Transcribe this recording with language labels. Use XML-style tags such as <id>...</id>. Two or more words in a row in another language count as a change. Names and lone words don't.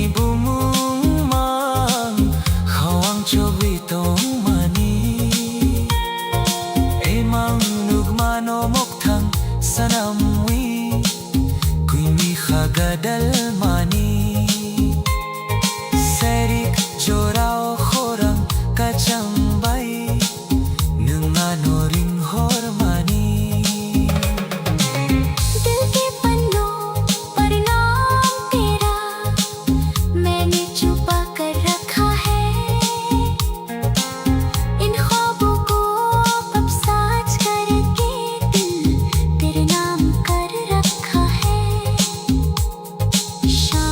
<trp>bumumang Hawang chobitong mani Emang nugmano moktang sanamwi Kuimi khagadal mani Serik jorao khorang kachambay Nungano ring hormani</trp> <hi>दिल के पन्नों पर नाम तेरा मैंने छुपा कर रखा है। इन ख्वाबों को अब साज करके दिल तेरे नाम कर रखा है।</hi>